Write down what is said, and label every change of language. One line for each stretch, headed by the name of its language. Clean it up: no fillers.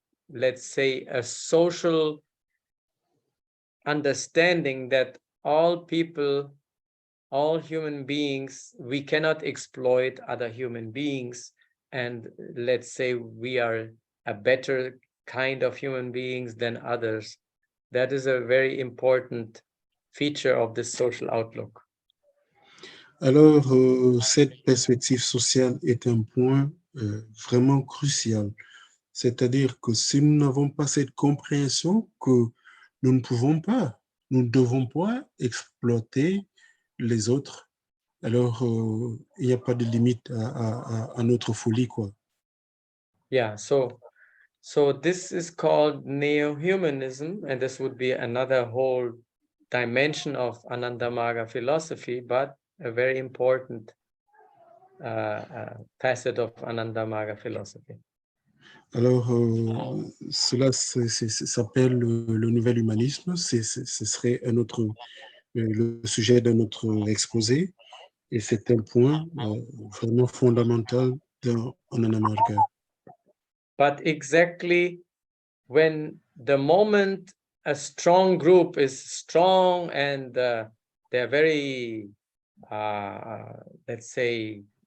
English: let's say a social understanding that all people, all human beings, we cannot exploit other human beings, and let's say we are a better kind of human beings than others. That is a very important feature of this social outlook.
French: Alors, cette perspective sociale est un point vraiment crucial. C'est-à-dire que si nous n'avons pas cette compréhension que nous ne devons pas exploiter les autres alors il n'y a pas de limite à notre folie, quoi.
English: Yeah, so this is called neo-humanism, and this would be another whole dimension of Anandamaga philosophy, but a very important facet of Anandamaga philosophy.
French: Alors, cela s'appelle le nouvel humanisme. Ce serait un autre, le sujet d'un autre exposé. Et c'est un point vraiment fondamental dans Anandamaga.
English: But exactly when the moment a strong group is strong and they're very, let's say,